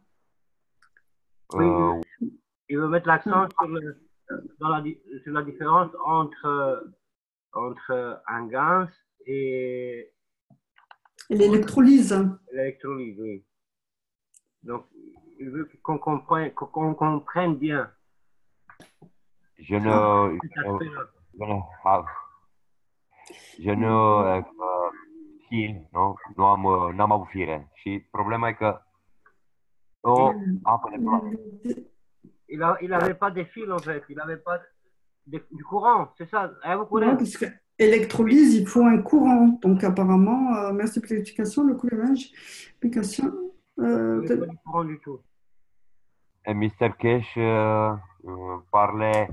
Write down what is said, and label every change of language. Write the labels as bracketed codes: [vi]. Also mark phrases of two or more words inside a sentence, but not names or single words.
[fr] Oui, il veut mettre l'accent sur la différence entre un gaz et Et l'électrolyse. l'électrolyse, oui. Donc, il veut qu'on comprenne bien Je ne, cet aspect-là. je ne, [ro] ah, je nu știu, nu? N-am avut fire. Și problema e că o apă de ploaie. [fr] Il avait pas de fil en fait, il n'avait pas du courant, c'est ça. Vous Non, courez? parce que électrolyse, il faut un courant. Donc apparemment, merci pour l'explication, le coulage, application. Il n'y avait pas du courant du tout. Et Mr. Cash parlait